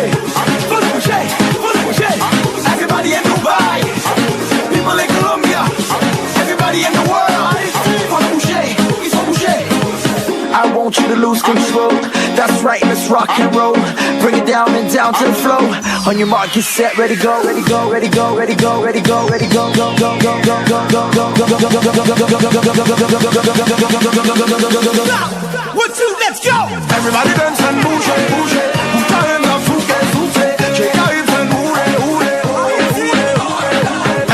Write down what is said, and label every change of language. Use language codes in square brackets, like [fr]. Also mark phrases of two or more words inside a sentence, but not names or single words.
[fr] Faut bouger, faut bouger. [en] Everybody in Dubai, people in Colombia, everybody in the world. [fr] Faut bouger, il faut bouger. [en] I want you to lose control. That's right, let's rock and roll. Bring it down and down to the flow. On your mark, get set, ready, go, ready, go, ready, go, ready, go, ready, go, ready, go, go, go, go, go, go, go, go, go, one, two, let's go. Everybody dance and [fr] bouge, bouge. [en] Put your hands up, souke, souke. Shake your hips and ure, ure, ure.